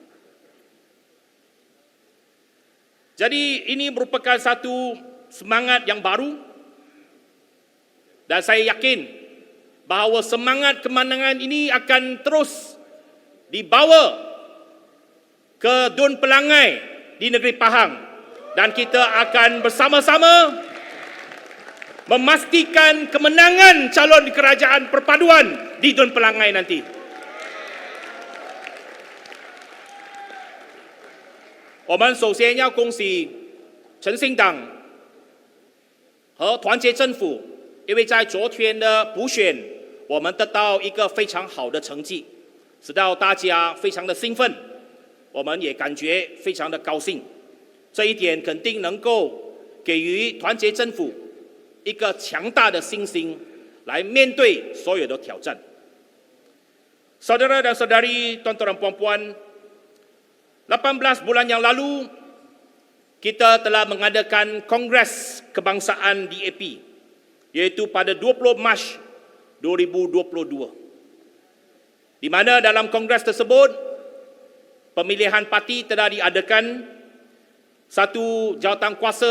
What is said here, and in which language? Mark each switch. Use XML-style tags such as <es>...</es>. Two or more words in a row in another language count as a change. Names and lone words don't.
<ms>Jadi ini merupakan satu semangat yang baru dan saya yakin bahawa semangat kemenangan ini akan terus dibawa ke Dun Pelangai di negeri Pahang dan kita akan bersama-sama memastikan kemenangan calon kerajaan perpaduan di Dun Pelangai nanti.</ms> <zh>我们首先要恭喜诚信党和团结政府，因为在昨天的补选，我们得到一个非常好的成绩，使到大家非常的兴奋，我们也感觉非常的高兴。这一点肯定能够给予团结政府一个强大的信心，来面对所有的挑战。</zh> <ms>Saudara dan saudari, tuan-tuan dan puan-puan, 18 bulan yang lalu, kita telah mengadakan Kongres Kebangsaan DAP, iaitu pada 20 Mac 2022. Di mana dalam kongres tersebut, pemilihan parti telah diadakan, satu jawatan kuasa</ms>